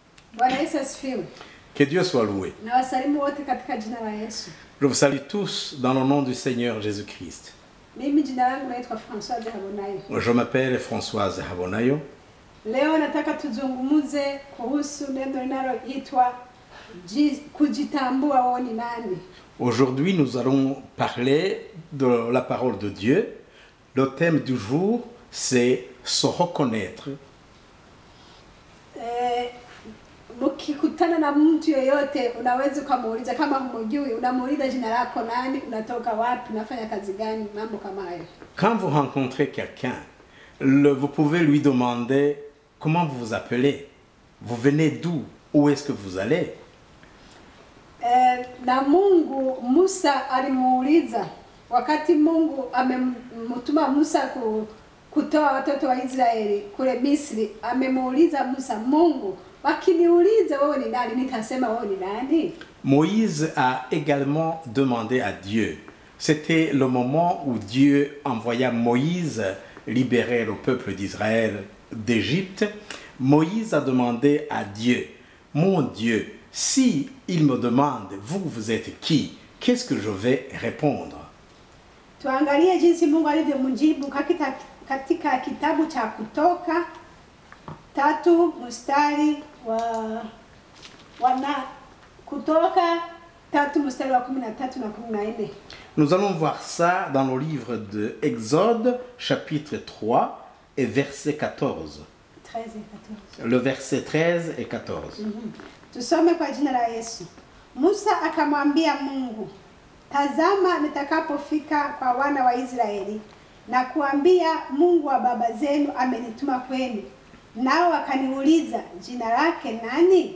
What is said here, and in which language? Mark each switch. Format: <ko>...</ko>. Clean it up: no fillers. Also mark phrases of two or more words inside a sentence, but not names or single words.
<fr>Que Dieu soit loué. Je vous salue tous dans le nom du Seigneur Jésus-Christ. Je m'appelle Françoise Habonayo.</fr> <sw>Leo nataka tuzungumuze kuhusu neno linaloitwa kujitambua wewe ni nani.</sw> <fr>Aujourd'hui, nous allons parler de la parole de Dieu. Le thème du jour, c'est se reconnaître.</fr> <sw>Mkikutana na mtu yeyote unaweza kumuuliza kama humjui, unamuuliza jina lako nani, unatoka wapi, unafanya kazi gani, mambo kama hayo.</sw> <fr>Quand vous rencontrez quelqu'un, vous pouvez lui demander comment vous vous appelez, vous venez d'où, où est-ce que vous allez.</fr> <sw>Na Mungu Musa alimuuliza wakati Mungu amemtuma Musa kutoa watoto wa Israeli kule Misri, amemuuliza Musa, Mungu wakiniuliza wewe ni nani nitasema wewe ni nani?</sw> <fr>Moïse a également demandé à Dieu. C'était le moment où Dieu envoya Moïse libérer le peuple d'Israël d'Égypte. Moïse a demandé à Dieu, mon Dieu, si il me demande, vous êtes qui? Qu'est-ce que je vais répondre?</fr> <sw>Tuangalie jinsi Mungu alivyomjibu katika kitabu cha Kutoka 3 mstari Kutoka 3 mstari wa 13 na 14.</sw> <fr>Nous allons voir ça dans le livre de Exode, chapitre 3 et verset 14. 13 et 14. Le verset 13 et 14.</fr> <sw>Tusome kwa jina la Yesu. Musa akamwambia Mungu, tazama nitakapofika kwa wana wa Israeli na kuambia Mungu wa baba zenu amenituma kwenu. Nao akaniuliza, jina lake nani?</sw>